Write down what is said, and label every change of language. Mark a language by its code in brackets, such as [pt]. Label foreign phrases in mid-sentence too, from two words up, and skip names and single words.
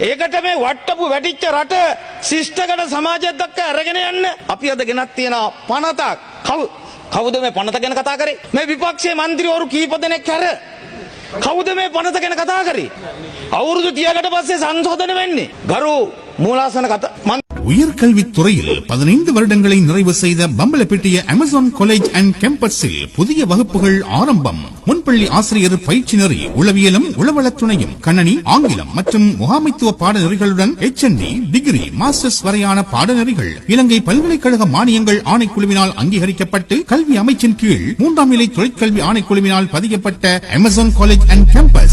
[si] ඒකට මේ වට්ටපු වැටිච්ච රට ශිෂ්ටකඩ සමාජයක් දක්වා අරගෙන යන්න අපි අද ගෙනත් තියෙන පනතක්. කවුද මේ පනත ගැන කතා කරේ? මේ විපක්ෂයේ മന്ത്രിවරු කීප දෙනෙක් හැර කවුද මේ පනත ගැන කතා කරේ? අවුරුදු 30කට පස්සේ සංශෝධන වෙන්නේ. ගරු மூலாசன கதை [ta] உயர்கல்வித்துறையில் 15 வருடங்களை நிறைவு செய்த பம்பலப்பிட்டிய அமேசான் காலேஜ் அண்ட் கேம்பஸில் புதிய வகுப்புகள் ஆரம்பம். முன்பள்ளி ஆசிரியர் பயிற்சி நெறி, உளவியலும் உளவளத் துணையும், கணனி, ஆங்கிலம் மற்றும் முகாமைத்துவ பாடநெறிகளுடன் HND, டிகிரி, மாஸ்டர்ஸ் வரையான பாடநெறிகள் இலங்கை பல்கலைக்கழக மானியங்கள் ஆணைக்குழுவினால் அங்கீகரிக்கப்பட்டு கல்வி அமைச்சின் கீழ் 3ஆம் நிலை தொழிற்கல்வி ஆணைக்குழுவினால் பதிக்கப்பட்ட அமேசான் காலேஜ் அண்ட் கேம்பஸ்.